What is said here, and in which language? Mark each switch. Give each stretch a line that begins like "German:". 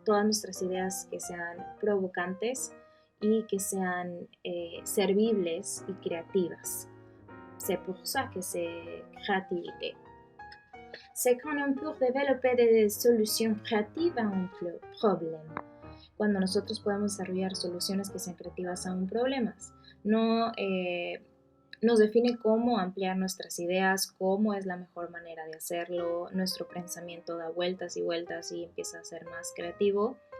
Spanish: Todas nuestras ideas que sean provocantes y que sean servibles y creativas.
French: C'est pour ça que c'est créativité. C'est quand on peut développer des solutions créatives à un problème.
Spanish: Cuando nosotros podemos desarrollar soluciones que sean creativas a un problema. No nos define cómo ampliar nuestras ideas, cómo es la mejor manera de hacerlo. Nuestro pensamiento da vueltas y vueltas y empieza a ser más creativo.